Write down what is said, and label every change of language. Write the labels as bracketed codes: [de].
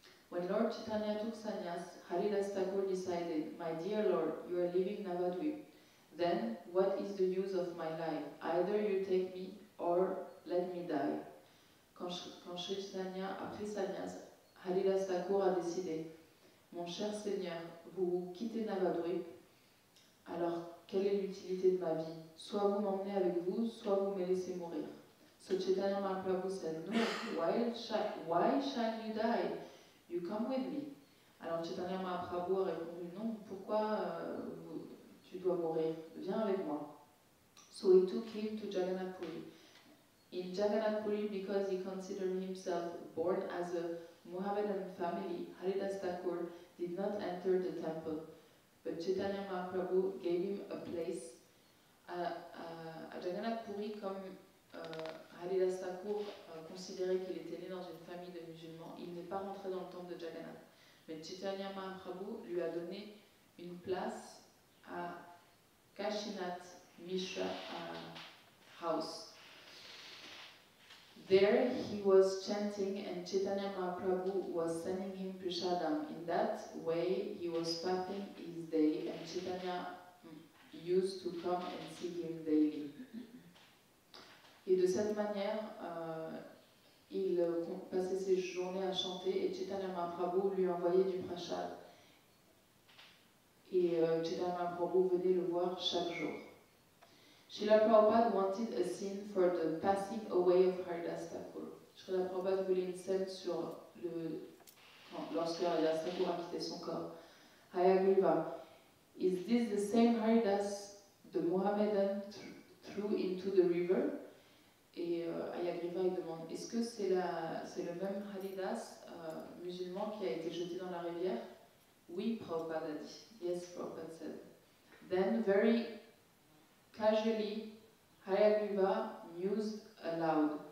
[en] When Lord Chaitanya took sannyas, Haridas Thakur decided, "My dear Lord, you are leaving Navadvip. Then, what is the use of my life? Either you take me or let me die." [fr] Quand Sri Chaitanya a pris sannyas, Haridas Thakur a décidé, mon cher Seigneur, vous quittez Navadvip, alors quelle est l'utilité de ma vie? Soit vous m'emmenez avec vous, soit vous me laissez mourir. [en] So Chaitanya Mahaprabhu said, no, why shall you die? You come with me. [fr] Alors Chaitanya Mahaprabhu a répondu, non, pourquoi tu dois mourir? Viens avec moi. [en] So he took him to Jagannath Puri. In Jagannath Puri, because he considered himself born as a Mohammedan family, Haridas Thakur did not enter the temple, but Chaitanya Mahaprabhu gave him a place [fr] à Jagannath Puri, comme Haridas Thakur considérait qu'il était né dans une famille de musulmans. Il n'est pas rentré dans le temple de Jagannath, mais Chaitanya Mahaprabhu lui a donné une place à Kashinath Mishra House. [en] There he was chanting and Chaitanya Mahaprabhu was sending him prasadam. In that way he was passing his day and Chaitanya used to come and see him daily. [fr] Et de cette manière, il passait ses journées à chanter et Chaitanya Mahaprabhu lui envoyait du prasad. Et Chaitanya Mahaprabhu venait le voir chaque jour. [en] Srila Prabhupada wanted a scene for the passing away of Haridas Thakur. [fr] Srila Prabhupada voulait une scène sur lorsque Haridas Thakur a quitté son corps. [en] Hayagriva, is this the same Haridas the Mohammedan threw into the river? [fr] Et Hayagriva il demande, est-ce que c'est le même Haridas musulman qui a été jeté dans la rivière? Oui, Prabhupada a dit. [en] Yes, Prabhupada said. Then very casually, Hayagriva mused aloud.